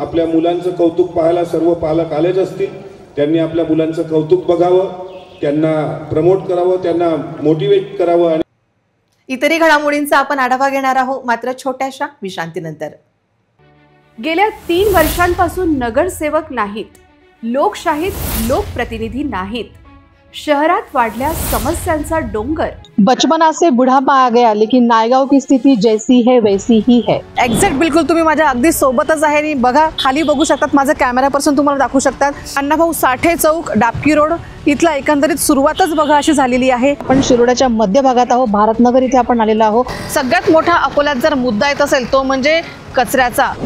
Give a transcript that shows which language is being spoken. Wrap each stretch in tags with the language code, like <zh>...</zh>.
<mr>आपल्या मुलांचं कौतुक पाहायला सर्व पालक आलेच असतील. त्यांनी आपल्या मुलांचं कौतुक बघावं, त्यांना प्रमोट करावं, त्यांना मोटिवेट करावं. आणि इतरही घडामोडींचा आपण आढावा घेणार आहोत, मात्र छोट्याशा विश्रांतीनंतर. गेल्या 3 वर्षांपासून नगरसेवक नाहीत, लोकशाहीत लोकप्रतिनिधी नाहीत. शहरात वाढल्या समस्यांचा डोंगर.</mr> <hi>बचपना से बुढ़ापा आ गया, लेकिन नायगाव की स्थिति जैसी है वैसी ही है.</hi> <mr>एक्झॅक्ट बिलकुल तुम्ही माझ्या अगदी सोबतच आहे. आणि बघा खाली बघू शकतात, माझा कॅमेरा पर्सन तुम्हाला दाखवू शकतात. अण्णाभाऊ साठे चौक, डाबकी रोड इथला एकंदरीत सुरुवातच बघा अशी झालेली आहे. आपण शिरोड्याच्या मध्यभागात आहोत, भारतनगर इथे आपण आलेलो आहोत. सगळ्यात मोठा अकोल्यात जर मुद्दा येत असेल तो म्हणजे कचऱ्याचा.</mr>